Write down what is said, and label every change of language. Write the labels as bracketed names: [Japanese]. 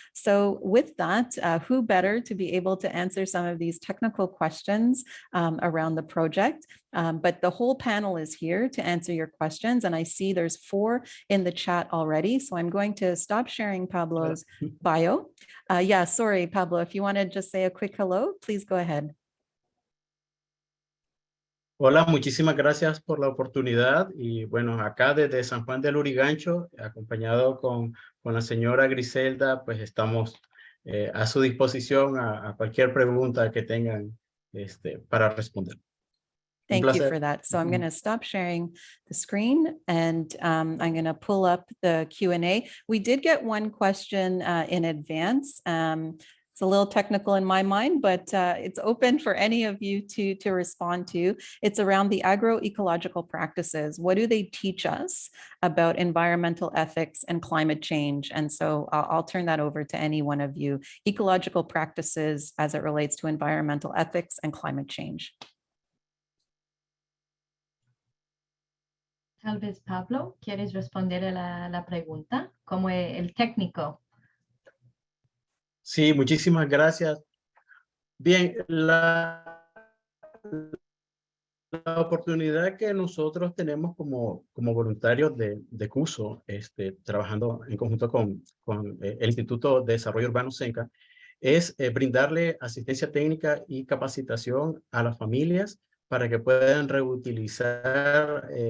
[English] So with that, who better to be able to answer some of these technical questions around the project, but the whole panel is here to answer your questions, and I see there's 4 in the chat already, so I'm going to stop sharing Pablo's bio. Yeah, sorry, Pablo, if you want to just say a quick hello, please go ahead. [Spanish] Hola, muchísimas gracias por la oportunidad, y bueno, acá desde San Juan del Lurigancho, acompañado con la señora Griselda, pues estamos a su disposición a cualquier pregunta que tengan para responder. [English] Thank you for that. So I'm going to stop sharing the screen, and I'm going to pull up the Q&A. We did get one question in advance. It's It's a little technical in my mind, but it's open for any of you to respond to. It's around the agroecological practices. What do they teach us about environmental ethics and climate change? And so I'll turn that over to any one of you. Ecological practices as it relates to environmental ethics and climate change. [Spanish] Tal vez Pablo, ¿quieres responder a la pregunta? Como el técnico. Sí, muchísimas gracias. Bien, la oportunidad que nosotros tenemos como voluntarios de Kuso, trabajando en conjunto con el Instituto de Desarrollo Urbano SENCA, es brindarle asistencia técnica y capacitación a las familias para que puedan reutilizar